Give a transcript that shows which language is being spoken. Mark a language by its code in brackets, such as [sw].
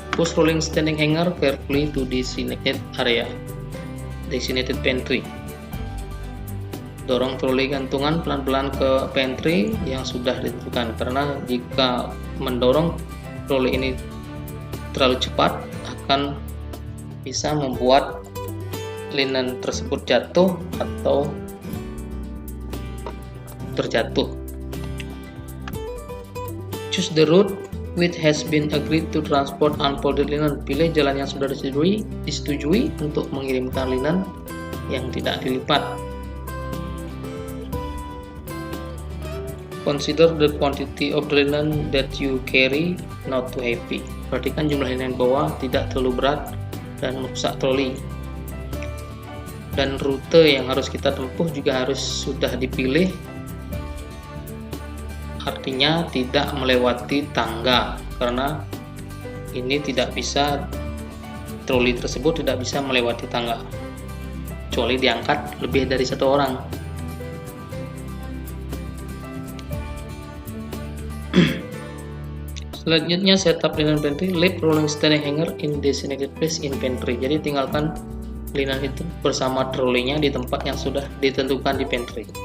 [en] Push rolling standing hanger carefully to designated area, designated pantry. [id] Dorong troli gantungan pelan-pelan ke pantry yang sudah ditentukan, karena jika mendorong troli ini terlalu cepat akan bisa membuat linen tersebut jatuh atau terjatuh. [en] Choose the route which has been agreed to transport unfolded linen. [id] Pilih jalan yang sudah disetujui untuk mengirimkan linen yang tidak dilipat. [en] Consider the quantity of the linen that you carry not too heavy. [id] Perhatikan jumlah linen yang bawa tidak terlalu berat dan merusak troli. Dan rute yang harus kita tempuh juga harus sudah dipilih. Artinya tidak melewati tangga, karena ini tidak bisa, troli tersebut tidak bisa melewati tangga kecuali diangkat lebih dari satu orang. Selanjutnya, setup linen pantry. [en] Leave rolling standing hanger in designated place in pantry. [id] Jadi tinggalkan linen itu bersama trolinya di tempat yang sudah ditentukan di pantry.